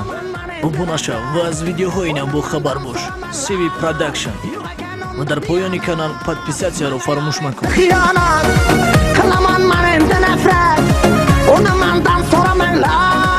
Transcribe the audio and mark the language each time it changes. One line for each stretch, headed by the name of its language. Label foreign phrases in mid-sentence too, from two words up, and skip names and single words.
Tajik: ОБУНА вас видеоҳоинам бо хабар бош. CV Production. Ва дар поёни канал подписатсияро фаромӯш макун.
Uzbek: Xiyonat qilaman men endi nafrat uni mendan so'ramanglar